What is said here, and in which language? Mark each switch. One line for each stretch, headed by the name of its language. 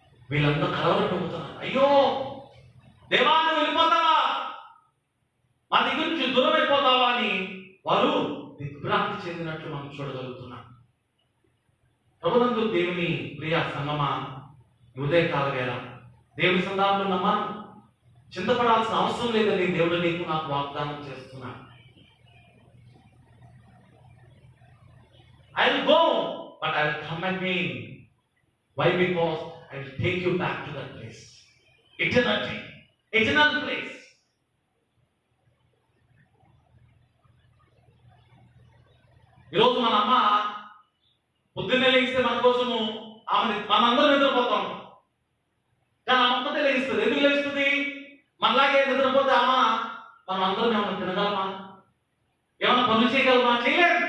Telugu: వీళ్ళందరూ కలవరపడుతున్నారు. అయ్యో దేవా, నువ్వు వెళ్ళిపోతావా, మా దగ్గర నుంచి దూరం అయిపోతావా అని వారు దిగ్భ్రాంతి చెందినట్లు మనం చూడగలుగుతున్నాం. ప్రభునందు దేవుని ప్రియ సంగమా, ఉదయకాల వేళ దేవుని సంధానంలో నమ్మా చింతపడాల్సిన అవసరం లేదని దేవుడు నీకు నాకు వాగ్దానం చేస్తున్నాడు.
English: I will go, but I will come again. Why? Because I will take you back to that place. Eternity. Eternal place.
Telugu: ఈరోజు మన అమ్మ పొద్దున్నే లేగిస్తే మన కోసము మనందరం నిద్రపోతాం, కానీ అమ్మ ఒక్కతే లేగిస్తుంది. ఎందుకు లేస్తుంది? మనలాగే నిద్రపోతే అమ్మ మనం అందరం ఏమన్నా తినగలమా, ఏమన్నా పనులు చేయగలమా? చేయలేదు.